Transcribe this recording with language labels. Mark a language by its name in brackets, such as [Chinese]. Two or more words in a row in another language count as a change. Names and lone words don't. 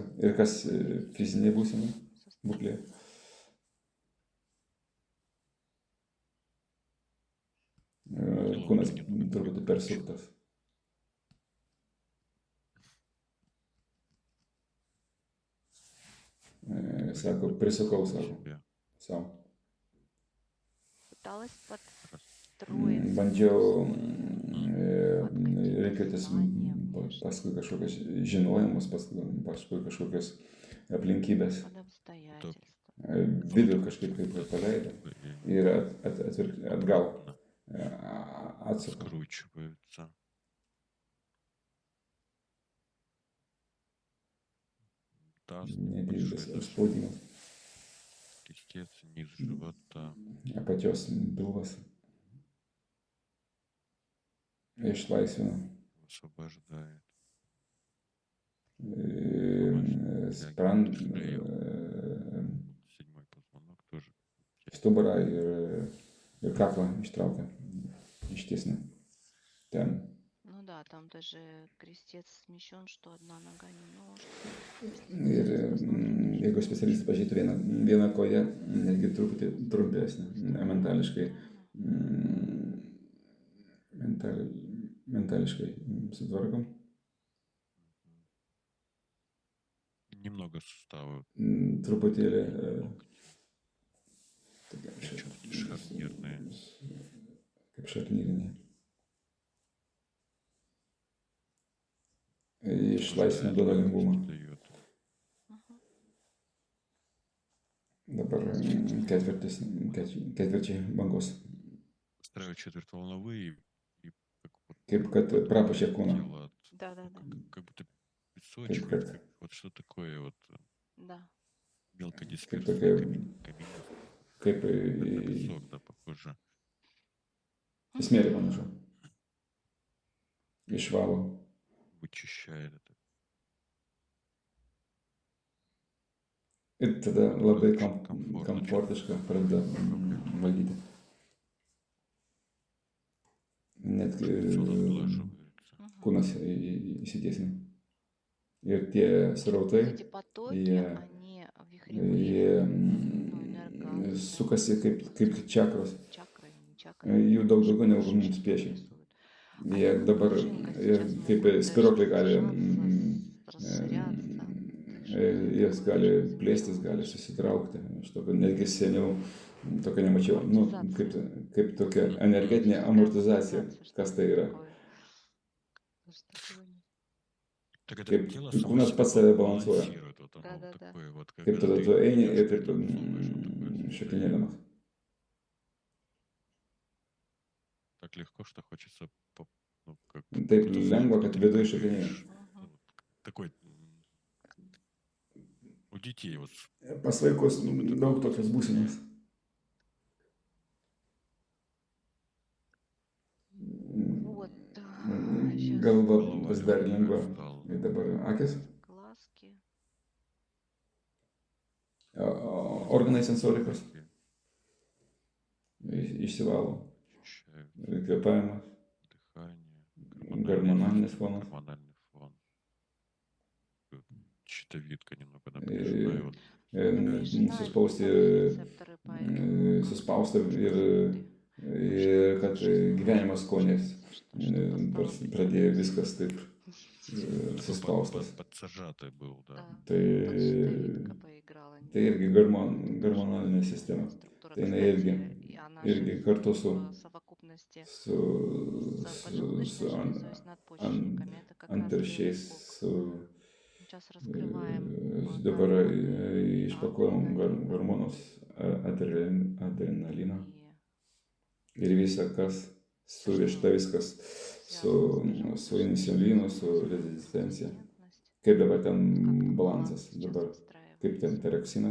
[Lithuanian] Ir kas fizinė būsena, būklė. Kūnas truputį persuktas. Sako, prisukau [Russian] Себя. [Lithuanian] savo. [Russian] Пыталась подстроиться. [Lithuanian] Bandžiau reikėtis paskui kažkokias žinojimus, paskui kažkokias aplinkybės. [Russian] Под обстоятельства. [Lithuanian] Vidų kažkaip kaip paleido ir atgal atsuka. [Russian] Скручиваются. Таз [Lithuanian] Nedidelis [Russian] большой, даже [Lithuanian] spaudimas. [Russian] крестец, низ живота. [Lithuanian] apačios pilvas išlaisvina. [Russian] Освобождает. [Lithuanian] Spran, [Russian] Седьмой позвонок тоже. [Lithuanian] stuburą ir kaklą ištraukia, ištiesina. Ten. [Russian] Ну да, там даже крестец смещен, что одна нога немножко. [Lithuanian] Ir jeigu specialistas pažiūrėtų vieną koją, netgi truputį trumpesnę, mentališkai, mentališkai sutvarkom. [Russian] Немного суставы. [Lithuanian] Truputėlį [Russian] Шарнирные. [Lithuanian] kaip šarnyriniai. Išlaisvina duoda lengvumą. [Russian] Дает. [Lithuanian] Dabar ketvirčiai bangos. [Russian] Устраивает четвертьволновые и как вот [Lithuanian] Kaip kad prapučia kūną. [Russian] тело, Да-да-да. как будто песочек, Как- как вот что такое вот Да. мелкодисперсный такая- камень, [Lithuanian] Kaip [Russian] песок, да, похоже. [Lithuanian] smėlį panašu. Išvalo. [Russian] Вычищает это. [Lithuanian] Ir tada labai Komfortiška. komfortiška pradeda valdyti. Net [Russian] Все разглаживается. [Lithuanian] kūnas įsitiesina. Ir tie srautai, [Russian] Эти потоки, [Lithuanian] jie- [Russian] они [Lithuanian] jie [Russian] вихревые, [Lithuanian] sukasi kaip čakros. [Russian] чакры, не чакры. [Lithuanian] Jų daug daugiau negu mums piešia. Jie dabar ir kaip spirokliai gali, jis gali plėstis, gali susitraukti. Aš tokio netgi seniau tokio nemačiau. Nu, kaip tokia energetinė amortizacija. Kas tai yra? [Russian] Так это [Lithuanian] Kaip [Russian] тело само [Lithuanian] kūnas [Russian] себя [Lithuanian] pats save balansuoja. [Russian] балансирует. Вот оно Да-да-да. такое вот, [Lithuanian] Kaip [Russian] когда [Lithuanian] tada [Russian] ты [Lithuanian] tu eini ir taip [Russian] чувствуешь, что такое [Lithuanian] šokinėdamas. [Russian] так легко, что хочется ну, как [Lithuanian] Taip [Russian] будто [Lithuanian] lengva, [Russian] знаешь, [Lithuanian] kad [Russian] ты [Lithuanian] viduj [Russian] прыгаешь, [Lithuanian] šokinėji. [Russian] ну, вот такой у детей вот [Lithuanian] Pas vaikus daug tokios būsenos. [Russian] Вот, сейчас [Lithuanian] Galva [Russian] голова [Lithuanian] pasidarė lengva. [Russian] стала. [Lithuanian] Ir dabar akis. [Russian] глазки. [Lithuanian] Organai sensorikos išsivalo. [Russian] Ощущают [Lithuanian] Kvėpavimas, [Russian] дыхание, Гормональный фон. Гормональный фон. Щитовидка немного напряжена. И вот [Lithuanian] suspausti, [Russian] рецепторы, поэтому [Lithuanian] suspausta ir kad gyvenimo skonis pradėjo viskas taip suspaustas. [Russian] подсажатый был, да. да, [Lithuanian] Tai, [Russian] щитовидка поиграла. [Lithuanian] tai irgi hormonalinė sistema. [Russian] Структура, [Lithuanian] tai jinai [Russian] кстати, [Lithuanian] irgi- [Russian] и она [Lithuanian] irgi [Russian] же [Lithuanian] kartu [Russian] в совокупности [Lithuanian] su [Russian] с поджелудочной žлезой, с надпочечниками. Это как раз [Lithuanian] antiršiais, [Russian] белый [Lithuanian] su [Russian] Сейчас раскрываем [Lithuanian] dabar [Russian] гормоны, [Lithuanian] išpakuojam hormonus, adrenaliną [Russian] и [Lithuanian] ir visa, kas surišta viskas su insulinu, su rezistencija. [Russian] резистентность, [Lithuanian] Kaip dabar ten [Russian] как [Lithuanian] balansas, [Russian] сейчас [Lithuanian] dabar [Russian] выстраивается. [Lithuanian] kaip ten tiroksinas.